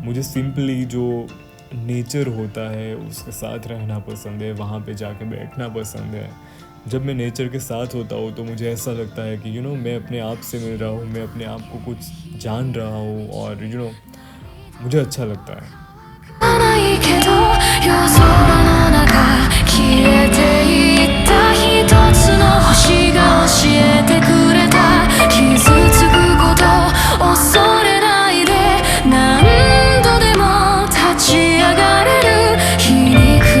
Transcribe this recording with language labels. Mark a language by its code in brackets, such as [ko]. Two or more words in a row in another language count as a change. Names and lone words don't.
[hi] मुझे सिंपली जो नेचर होता है उसके साथ रहना पसंद है, वहाँ पे जाके बैठना पसंद है। जब मैं नेचर के साथ होता हूँ तो मुझे ऐसा लगता है कि मैं अपने आप से मिल रहा हूँ, मैं अपने आप को कुछ जान रहा हूँ, और मुझे अच्छा लगता है। [ja] ないけど夜空の中消えていった一つの星が教えてくれた、傷つくこと恐れないで何度でも立ち上がれる、皮肉